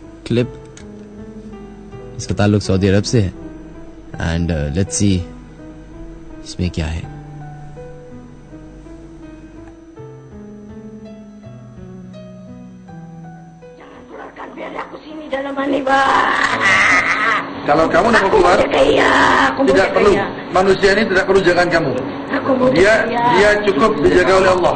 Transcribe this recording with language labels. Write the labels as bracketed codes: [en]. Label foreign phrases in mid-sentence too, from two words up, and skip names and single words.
[hi] क्लिप, इसका ताल्लुक सऊदी अरब से है [en] and let's see [hi] इसमें क्या है। [ms] Kalau kamu nak keluar, tidak perlu. Manusia ini tidak perlu jagaan kamu. Dia cukup dijaga oleh Allah.